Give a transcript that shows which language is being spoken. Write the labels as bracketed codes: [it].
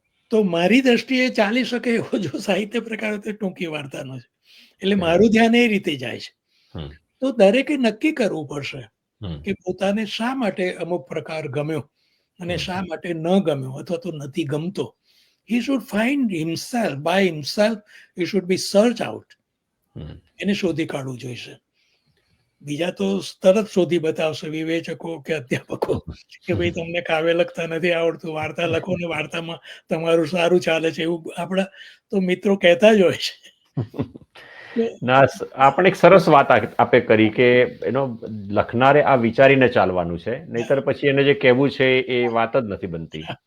[gu] તો મારી દ્રષ્ટિએ ચાલી શકે એવો જો સાહિત્ય પ્રકાર તો ટૂંકી વાર્તાનો છે. એટલે મારું ધ્યાન એ રીતે જાય છે. તો દરેકે નક્કી કરવું પડશે કે પોતાને શા માટે અમુક પ્રકાર ગમ્યો અને શા માટે ન ગમ્યો અથવા તો નથી ગમતો. [en] He should find himself, by himself, he should be search out. [gu] એને શોધી કાઢવું જોઈશે. બીજા તો તરત શોધી બતાવશે વિવેચકો કે અધ્યાપકો કે ભાઈ તમને કાવ્ય લખતા નથી આવડતું, વાર્તા લખો ને વાર્તામાં તમારું સારું ચાલે છે, એવું આપણા તો મિત્રો કહેતા જ હોય છે. ના, આપણે એક સરસ વાત આપે કરી કે એનો લખનારે આ વિચારીને ચાલવાનું છે, નહીતર પછી એને જે કહેવું છે એ વાત જ નથી બનતી.